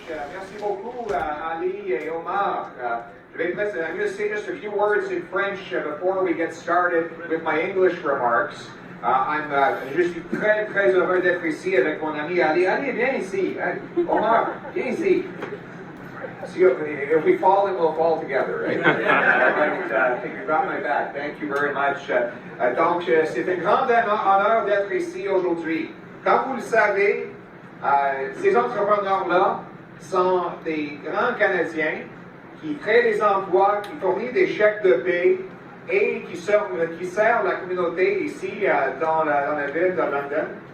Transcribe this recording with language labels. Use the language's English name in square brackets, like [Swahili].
[French] Merci beaucoup, Ali et Omar. [English] I'm going to say just a few words in French before we get started with my English remarks. [French] Je suis très, très heureux d'être ici avec mon ami Ali. Ali, viens ici. Omar, viens ici. [English] If we fall, then we'll fall together, right? You got my back. Thank you very much. [French] Donc, c'est un grand honneur d'être ici aujourd'hui. Comme vous le savez, ces entrepreneurs-là sont des grands Canadiens qui créent des emplois, qui fournissent des chèques de paie et qui servent la communauté ici dans la ville de London.